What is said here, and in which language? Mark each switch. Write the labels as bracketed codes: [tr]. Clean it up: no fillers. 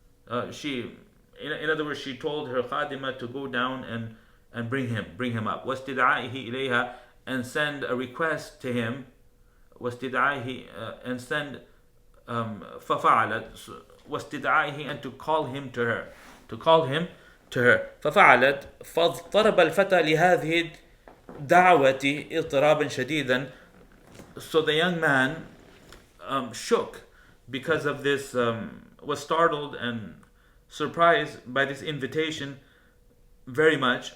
[en] In other words, she told her khadima to go down and bring him up. واستدعائه إليها, and send a request to him. واستدعائه, and send [ar] ففعلت واستدعائه, [en] and to call him to her, to call him to her. [ar] ففعلت فاضطرب الفتى لهذه الدعوة اضطرابا شديدا. [en] So the young man shook because of this, was startled and surprised by this invitation very much.